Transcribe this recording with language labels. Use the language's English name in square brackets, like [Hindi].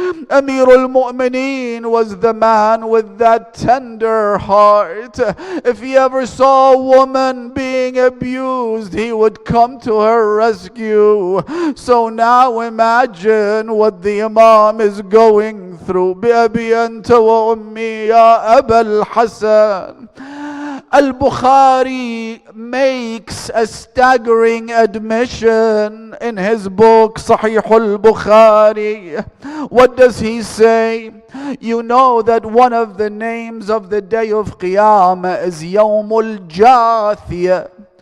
[English] Amir al-Mu'mineen was the man with that tender heart. If he ever saw a woman being abused, he would come to her rescue. So now imagine what the Imam is going through. [Arabic] بأبي أنت وأمي يا أبا الحسن. [English] Al-Bukhari makes a staggering admission in his book Sahih al-Bukhari. What does he say? You know that one of the names of the day of Qiyamah is Yawmul Jathiyah.